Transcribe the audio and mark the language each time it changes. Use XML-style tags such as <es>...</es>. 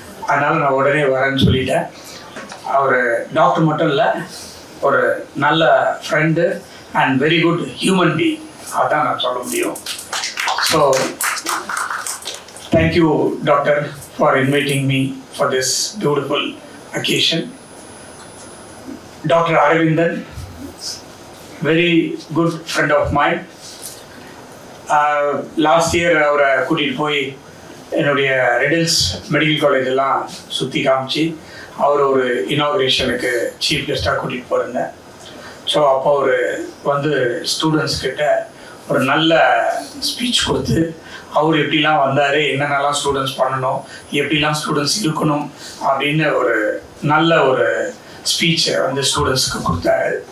<ta>அதனால் நான் உடனே வரேன்னு சொல்லிட்டேன். அவர் டாக்டர் மட்டும் இல்லை, ஒரு நல்ல</ta> <en>friend and very good human being,</en> <ta>அதான் நான் சொல்ல முடியும்.</ta> <en>So thank you doctor for inviting me for this beautiful occasion. Dr. Aravindan, very good friend of mine. Last year</en> <ta>அவரை கூட்டிகிட்டு போய் என்னுடைய ரெடில்ஸ் மெடிக்கல் காலேஜ் எல்லாம் சுற்றி காமிச்சு அவர் ஒரு இனாக்ரேஷனுக்கு சீஃப் கெஸ்ட்டாக கூட்டிகிட்டு போயிருந்தேன். ஸோ அப்போ அவர் வந்து ஸ்டூடெண்ட்ஸ் கிட்ட ஒரு நல்ல ஸ்பீச் கொடுத்து அவர் எப்படிலாம் வந்தார், என்னென்னலாம் ஸ்டூடெண்ட்ஸ் பண்ணணும், எப்படிலாம் ஸ்டூடெண்ட்ஸ் இருக்கணும் அப்படின்னு ஒரு நல்ல ஒரு ஸ்பீச்சை வந்து ஸ்டூடெண்ட்ஸுக்கு கொடுத்தாரு.</ta>